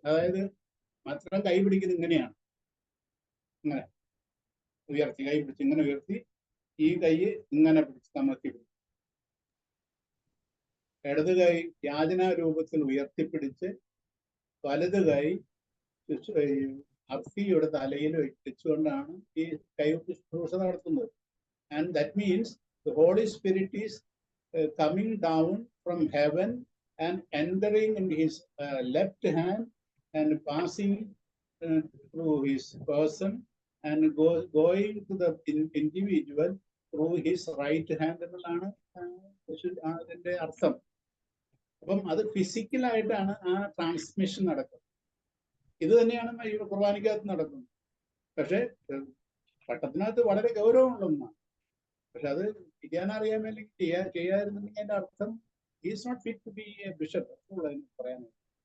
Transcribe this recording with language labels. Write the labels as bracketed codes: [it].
[ml] അതായത് മാത്രം കൈ പിടിക്കുന്നത് ഇങ്ങനെയാണ്, ഇങ്ങനെ ഉയർത്തി കൈ പിടിച്ച് ഇങ്ങനെ ഉയർത്തി ഈ കൈ ഇങ്ങനെ പിടിച്ച് കമർത്തി പിടിച്ച് ഇടത് കൈ യാചനാ രൂപത്തിൽ ഉയർത്തിപ്പിടിച്ച് വലത് കൈ അർഫിയുടെ തലയിൽ വെച്ചുകൊണ്ടാണ് ഈ കൈവപ്പ് ശുശ്രൂഷ നടത്തുന്നത്. [en] and that means the holy spirit is coming down from heaven and entering in his left hand and passing through his person and going to the individual through his right hand [ml] എന്നുള്ളതാണ് അതിന്റെ അർത്ഥം. അപ്പം അത് ഫിസിക്കലായിട്ടാണ് ആ transmission നടക്കുന്നത്. ഇത് തന്നെയാണ് ഈ കുർബാനയ്ക്കകത്ത് നടക്കുന്നത്. പക്ഷെ പട്ടത്തിനകത്ത് വളരെ ഗൗരവമുള്ള ഒന്നാണ്. പക്ഷെ അത് ചെയ്യാനറിയാൻ വേണ്ടി ചെയ്യാതിരുന്നുണ്ടെങ്കിൽ അതിന്റെ അർത്ഥം [en] is not fit to be a bishop [ml] പറയാനായിട്ട്.